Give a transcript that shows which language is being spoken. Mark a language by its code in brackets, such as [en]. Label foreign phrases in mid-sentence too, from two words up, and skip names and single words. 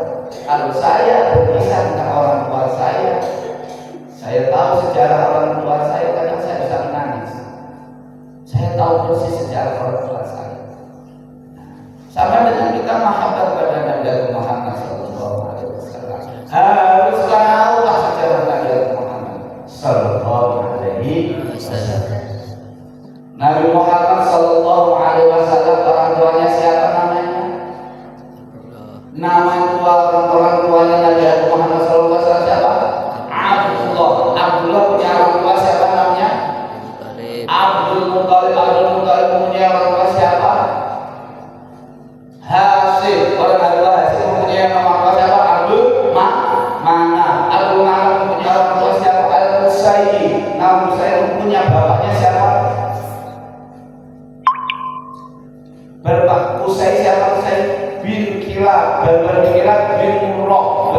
[id] Kalau saya berpisah dengan orang tua saya tahu sejarah orang tua saya, kadang saya bisa menangis. Saya tahu persis sejarah orang tua saya. Sama dengan kita mahabbah kepada Nabi Muhammad [ar] صلى الله عليه وسلم. [id] Harus tahulah sejarah Nabi Muhammad [ar] صلى الله عليه وسلم. [id] Nabi Muhammad [ar] صلى الله عليه وسلم, [id] orang tuanya siapa namanya? Nama orang tuanya Nabi Muhammad [ar] صلى الله عليه وسلم [id] siapa? Abdullah. Abdullah punya orang tua siapa namanya? Abdul Muthalib. Abdul Muthalib punya orang tua siapa? Hasim. Orang tua Hasim mempunyai orang tua siapa? Abdul Manaf. Abdul Manaf punya orang tua siapa? Al-Husaini. Nabi Husain punya bapaknya siapa? Berpak Husain siapa? Husain bin Kilab. Bin Kilab bin Murrah.